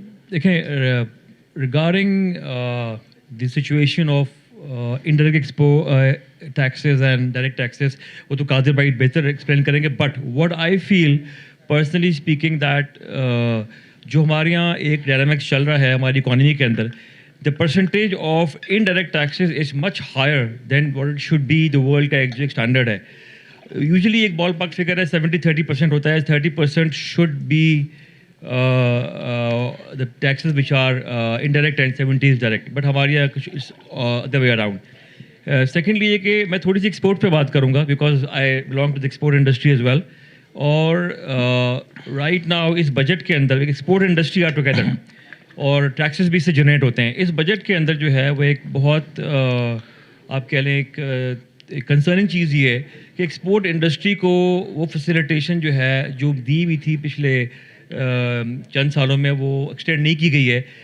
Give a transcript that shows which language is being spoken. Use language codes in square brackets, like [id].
[en] Dekhein, regarding the situation of indirect taxes and direct taxes, [hi] वो तो [en] Kadir bhai better explain करेंगे. But what I feel, personally speaking, that [hi] जो हमारे यहाँ एक डायनामिक्स चल रहा है हमारी इकोनॉमी के अंदर, [en] the percentage of indirect taxes is much higher than what it should be, the world [hi] का एक [en] standard है. [hi] Usually एक ballpark figure है 70-30% होता है. [en] 30% should be the taxes which are indirect and 70 is direct. But [hi] हमारे यहाँ कुछ [en] the way around. Secondly [hi] ये कि मैं थोड़ी सी एक्सपोर्ट पे बात करूँगा [en] because I belong to the export industry as well. [hi] और [en] right now [hi] इस बजट के अंदर एक्सपोर्ट इंडस्ट्री आर टुगेदर और टैक्सेस भी इससे जनरेट होते हैं। इस बजट के अंदर जो है वो एक बहुत आप कह लें एक कंसर्निंग चीज़ ये है कि एक्सपोर्ट इंडस्ट्री को वो फैसिलिटेशन जो है जो दी हुई थी पिछले चंद सालों में वो एक्सटेंड नहीं की गई है।